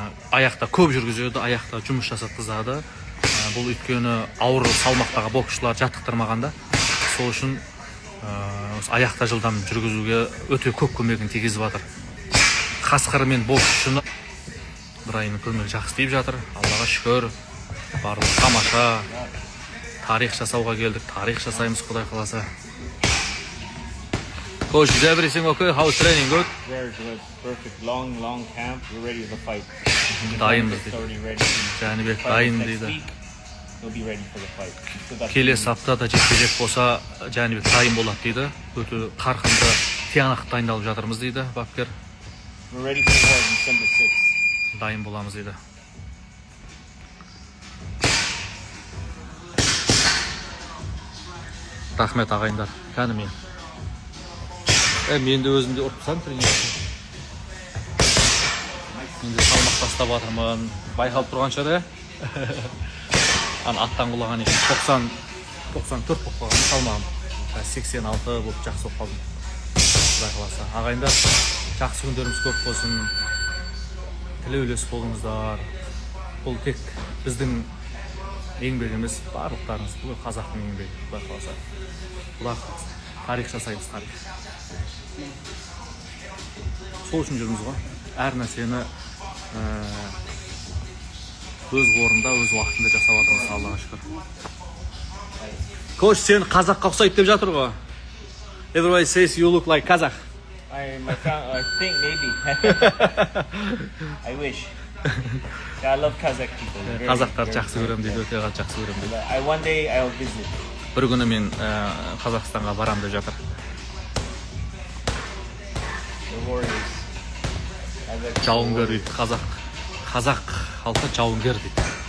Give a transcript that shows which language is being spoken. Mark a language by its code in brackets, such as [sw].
[kk] Аяқта көп жүргізеді, аяқта жұмыс жасатқызады. Бұл өйткені ауыр салмақтағы боксшылар жаттықтырмағанда, сол үшін аяқта жылдам жүргізуге өте көп көмегін тигізіп жатыр. Қасқырмен боксшыны Брайанның көмегі жақсы тиіп жатыр. Аллаға шүкір. Барлық тамаша. Тарих жасауға келдік. Тарих жасаймыз, Құдай қаласа. [en] Coach, is everything okay? How's training? Good? Very good. Perfect. Long camp. We're ready to fight. [kk] Дайынбыз дейді. [en] Already ready. [kk] Жәнібек дайын [en] Next [kk] дейді. [en] week, we'll be ready for the fight. So that's [kk] Келесі аптада жекпе-жек болса, Жәнібек дайын болады дейді. Өте қарқынды, тиянақты дайындалып жатырмыз дейді бапкер. [en] we're ready for the war December 6th. [kk] Дайын боламыз дейді. Рахмет ағайындар. Кәні мен. Мен де өзімде ұрпсам тренерді. Мен де салмақ тастап жатырмын. Байқалып тұрған шығар, аттан құлаған екен. 94 болып қалған салмағым. 86 болып жақсы болып қалдым. Құдай қаласа. Ағайындар, жақсы күндеріміз көп болсын. Тілеулес болыңыздар. Бұл тек біздің еңбегіміз, барлықтарыңыз. Бұл қазақтың еңбегі. Құдай қаласа. Құдай қаласа. Тарих жасаймыз, тарих. Сол үшін жүрміз ғой. Әр нәрсені өз орында, өз уақытында жасап жатырмыз, Аллаға шүкір. Кош, сен қазаққа ұқсайды деп жатыр ғой. [en] Everybody says you look like Kazakh. I think maybe. I wish. Yeah, I love Kazakh people. [kk] Қазақтар жақсы көремін дейді, өте жақсы көремін дейді. [en] One day I'll visit. [kk] Бір күні мен Қазақстанға барам деп жатыр. [en] The warriors. [kk] Жауынгер дейді, қазақ халқы жауынгер дейді.